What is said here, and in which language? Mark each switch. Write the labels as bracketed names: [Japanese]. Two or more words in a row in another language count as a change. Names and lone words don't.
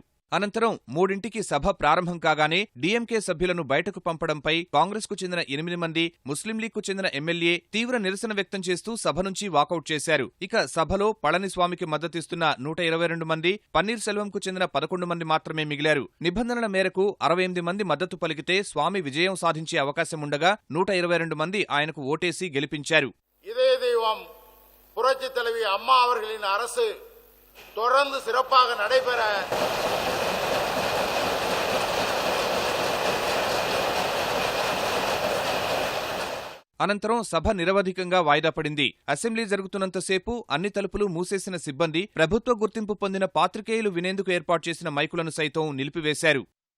[Telugu] అనంతరం 3ంటికి సభ ప్రారంభం కాగానే డీఎంకే సభ్యులను బయటకు పంపడంపై కాంగ్రెస్కు చెందిన 8 మంది, ముస్లిం లీగ్కు చెందిన ఎమ్మెల్యే తీవ్ర నిరసన వ్యక్తం చేస్తూ సభ నుంచి వాకౌట్ చేశారు. ఇక సభలో పళనిస్వామికి మద్దతిస్తున్న 122 మంది, పన్నీర్ సెల్వంకు చెందిన 11 మంది మాత్రమే మిగిలారు. నిబంధనల మేరకు 68 మంది మద్దతు పలికితే స్వామి విజయం సాధించే అవకాశం ఉండగా 122 మంది ఆయనకు ఓటేసి గెలిపించారు. [Tamil] இதே தெய்வம் புரட்சி தலைவி அம்மா அவர்களின் அரசு தொடர்ந்து சிறப்பாக நடைபெற [Telugu] అనంతరం సభ నిరవధికంగా వాయిదా పడింది. అసెంబ్లీ జరుగుతున్నంతసేపు అన్ని తలుపులు మూసేసిన సిబ్బంది ప్రభుత్వ గుర్తింపు పొందిన పాత్రికేయులు వినేందుకు ఏర్పాటు చేసిన మైకులను సైతం నిలిపివేశారు.